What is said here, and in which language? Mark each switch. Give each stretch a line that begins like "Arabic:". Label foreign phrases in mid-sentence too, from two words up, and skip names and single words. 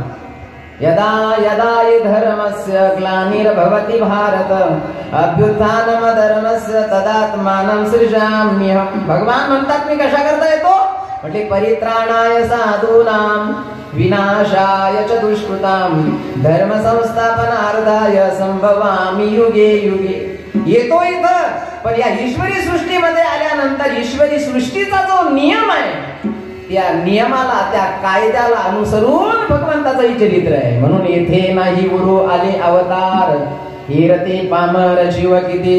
Sanskrit: यदा यदा हि धर्मस्य ग्लानिर्भवति भारत अभ्युत्थानम धर्मस्य तदात्मानं सृजाम्यहम्.
Marathi: भगवान म्हणतात मी कशा करता येतो म्हणजे
Sanskrit: परित्राणाय साधूनां विनाशाय च दुष्कृतां धर्म संस्थापनार्थाय संभवामि युगे युगे.
Marathi: येतो इथं, पण या ईश्वरी सृष्टीमध्ये आल्यानंतर ईश्वरी सृष्टीचा जो नियम आहे त्या नियमाला, त्या कायद्याला अनुसरून भगवंताचं चरित्र आहे. म्हणून येथे नाही गुरु आले अवतार, हिरते पामर जीव किती.